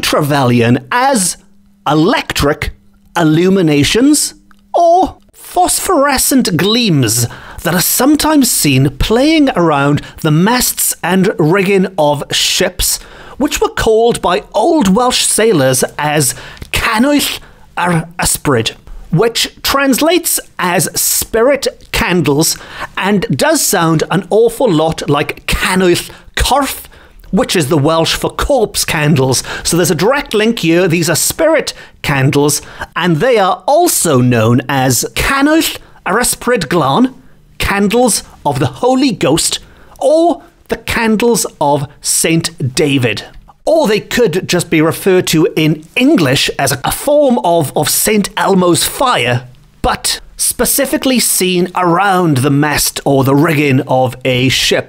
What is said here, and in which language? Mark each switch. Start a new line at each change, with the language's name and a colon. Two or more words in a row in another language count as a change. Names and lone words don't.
English: Trevelyan as electric illuminations or phosphorescent gleams that are sometimes seen playing around the masts and rigging of ships, which were called by Old Welsh sailors as
Welsh: cannwyll ar ysbryd,
English: which translates as spirit candles and does sound an awful lot like
Welsh: cannwyll corff,
English: which is the Welsh for corpse candles. So there's a direct link here. These are spirit candles, and they are also known as
Welsh: cannwyll ar ysbryd glân,
English: candles of the Holy Ghost, or the candles of Saint David. Or they could just be referred to in English as a form of St. Elmo's fire, but specifically seen around the mast or the rigging of a ship.